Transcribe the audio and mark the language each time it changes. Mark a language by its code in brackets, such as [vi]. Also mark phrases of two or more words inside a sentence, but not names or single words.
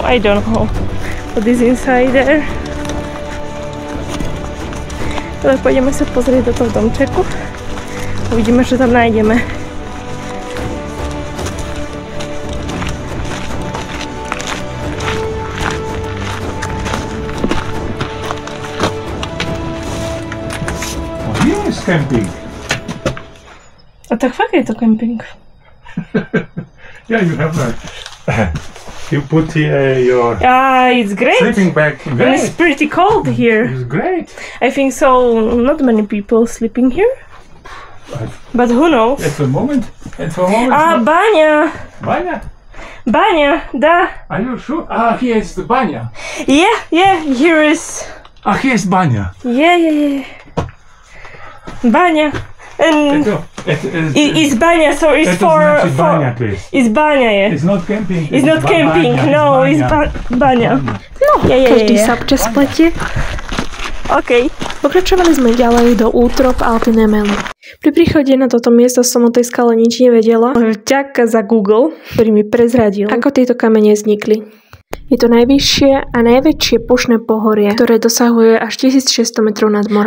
[en] I don't know what is inside there. [sk] Ale pôjdeme sa pozrieť do toho domčeku. Uvidíme, čo tam nájdeme. [en] Here is camping. [sk] A tak fakt je to camping. [en] Yeah, you have that. You put your It's great. sleeping bag. And Great. it's pretty cold here. It's great. I think so. Not many people sleeping here, but who knows? At the moment. Ah, baňa. Banya. Baňa, da. Are you sure? Ah, here is the banya. Yeah. Here is. Ah, here is banya. Yeah. Baňa. And it's baňa, so it's for. banya, please. It's baňa, yeah. It's not camping. It's not camping. No, it's baňa. [sk] No, každý sa občas pletie. OK. Pokračovali sme ďalej do útrop Altyn Emelu. Pri príchode na toto miesto som o tej skale nič nevedela. Vďaka za Google, ktorý mi prezradil, ako tieto kamene vznikli. Je to najvyššie a najväčšie pušné pohorie, ktoré dosahuje až 1600 metrov nad morom.